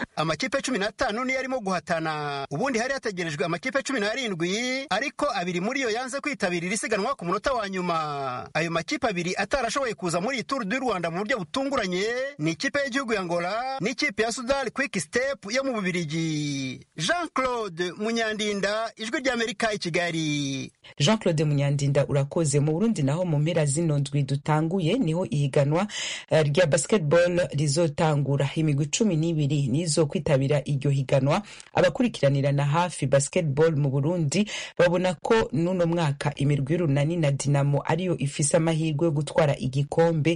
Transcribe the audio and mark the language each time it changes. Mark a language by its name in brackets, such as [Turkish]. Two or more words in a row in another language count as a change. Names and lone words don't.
[Kinyarwanda] Amakipe 15 niyo arimo guhatana. Ubundi hari hategerejwe amakipe 17 ariko abiri muri yo yanze kwitabira isiganwa ku munota wa nyuma. Ayo makipe abiri atarashoboye kuza muri Tour du Rwanda mu buryo butunguranye ni ikipe y'igihugu ya Angola n'ikipe ya Sudal Quick Step yo mu Bubiligi. Jean-Claude Munyandinda, Ijwi rya Amerika i Kigali. [Rundi] Jean-Claude Munyandinda urakoze. Mu Burundi naho mu mpera zino ndwi dutanguye niho ihiganwa rya basketball rizotangura. Imigwi 12 nizo kwitabira iryo higanwa. Abakurikiranira na hafi basketball mu Burundi babona ko nuno mwaka imirwi y'Urunani na Dinamo ariyo ifise amahirwe yo gutwara igikombe.